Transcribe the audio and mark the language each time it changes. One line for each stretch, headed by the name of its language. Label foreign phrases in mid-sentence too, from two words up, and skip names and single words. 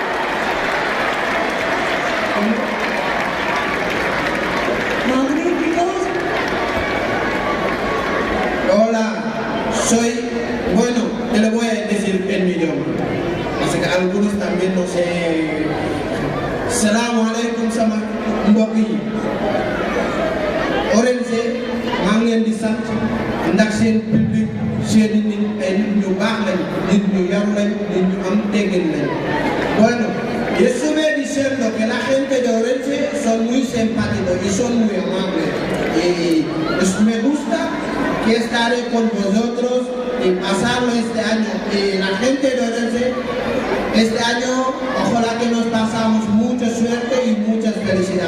Spanish: ¡Magníficos! Hola, bueno, te lo voy a decir en mi idioma. Así que algunos también no sé.
Arabic: Assalamu alaikum
Wolof: sama mbokk yi. Ourense maa ngi leen di sant ndax seen public seen nit ay nit ñu baax lañ, nit ñu yaru lañ, nit ñu am teggin lañ.
Spanish: Bueno, yo estuve diciendo que la gente de Ourense son muy simpáticos y son muy amables. Y me gusta que estaré con vosotros y pasarlo este año. Y la gente de Ourense, este año, ojalá que nos pasamos mucha suerte y muchas felicidades.